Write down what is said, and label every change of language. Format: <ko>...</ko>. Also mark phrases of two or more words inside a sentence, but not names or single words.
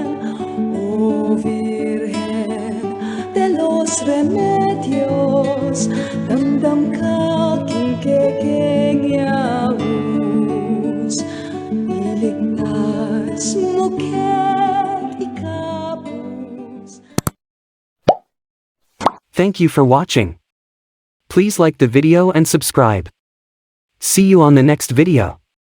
<pam>O Virgen de los Remedios, damdam ka king kekeng yaus, iligtas mo ket ikapus.</pam> <en>Thank you for watching. Please like the video and subscribe. See you on the next video.</en>